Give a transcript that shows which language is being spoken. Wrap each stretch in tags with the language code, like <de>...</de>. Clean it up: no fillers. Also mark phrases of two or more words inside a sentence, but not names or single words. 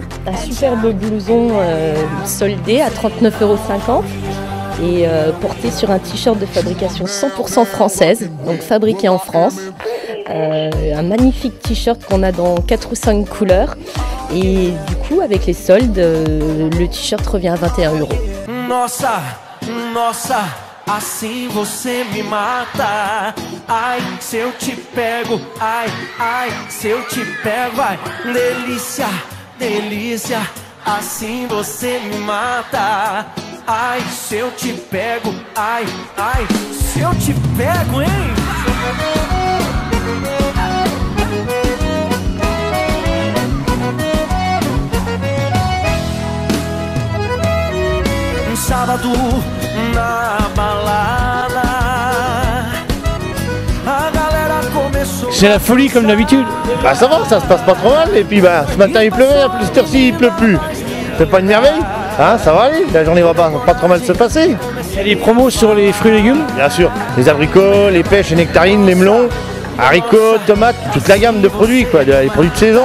<fr>Un superbe blouson soldé à 39,50 €. Et porté sur un t-shirt de fabrication 100% française, donc fabriqué en France. Un magnifique t-shirt qu'on a dans 4 ou 5 couleurs. Et du coup, avec les soldes, le t-shirt revient à 21 €.</fr> <pt>Nossa, nossa, assim você me mata. Ai, se eu te pego, ai, ai, se eu te pego, ai, delícia, delícia, assim você me mata. Ai, se eu te pego, ai, ai, se eu te pego, hein? Sábado na balada, a galera começou.</pt> <fr>C'est la folie comme d'habitude. Ça va, ça se passe pas trop mal. Et puis ce matin il pleuvait, en plus cette heure-ci il pleut plus. C'est pas une merveille? Hein, ça va aller, la journée va pas trop mal se passer. Il y a des promos sur les fruits et légumes? Bien sûr, les abricots, les pêches, les nectarines, les melons, haricots, tomates, toute la gamme de produits, quoi, les produits de saison.</fr>